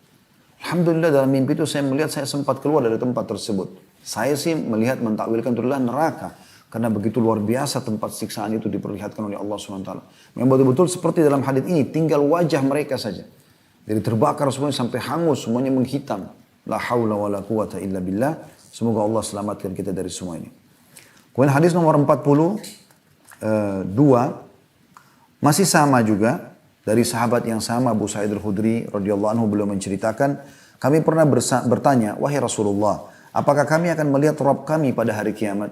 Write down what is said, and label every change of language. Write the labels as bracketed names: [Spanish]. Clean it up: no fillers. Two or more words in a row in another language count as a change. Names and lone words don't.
[Indonesian] Alhamdulillah dalam mimpi itu saya melihat saya sempat keluar dari tempat tersebut. Saya sih melihat mentakwilkan itu adalah neraka. Karena begitu luar biasa tempat siksaan itu diperlihatkan oleh Allah SWT. Memang betul-betul seperti dalam hadis ini, tinggal wajah mereka saja. Jadi terbakar semuanya sampai hangus, semuanya menghitam. [Arabic] لا حول ولا قوة إلا بالله. [Indonesian] Semoga Allah selamatkan kita dari semua ini. Kemudian hadis nomor 42. Masih sama juga. Dari sahabat yang sama, Abu Sa'id al-Khudri [Arabic] رضي الله عنه, [Indonesian] beliau menceritakan, kami pernah bertanya, wahai Rasulullah, apakah kami akan melihat Rabb kami pada hari kiamat?